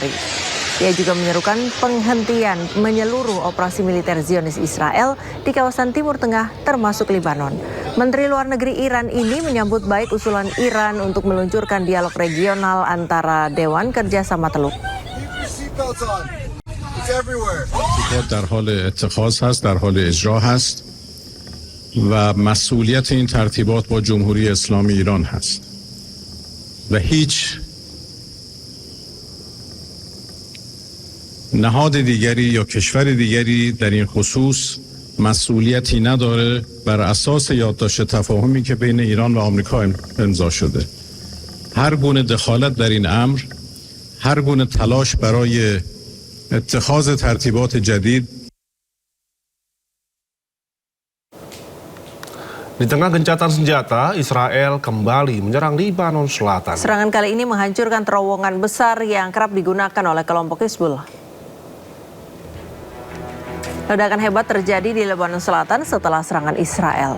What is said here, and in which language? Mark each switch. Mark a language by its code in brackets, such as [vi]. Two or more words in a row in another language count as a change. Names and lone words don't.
[id] Ia juga menyerukan penghentian menyeluruh operasi militer Zionis Israel di kawasan Timur Tengah termasuk Lebanon. Menteri Luar Negeri Iran ini menyambut baik usulan Iran untuk meluncurkan dialog regional antara Dewan Kerjasama Teluk. [fa] در حال اتخاذ هست، در حال اجرا هست و مسئولیت این ترتیبات با جمهوری اسلامی ایران هست و هیچ نهاد دیگری یا کشور دیگری در این خصوص مسئولیتی نداره بر اساس یادداشت تفاهمی که بین ایران و آمریکا امضا شده. هر گونه دخالت در این امر، هر گونه تلاش برای اتخاذ ترتیبات جدید. [id] Di tengah gencatan senjata, Israel kembali menyerang Lebanon Selatan. Serangan kali ini menghancurkan terowongan besar yang kerap digunakan oleh kelompok Hizbullah. Ledakan hebat terjadi di Lebanon Selatan setelah serangan Israel.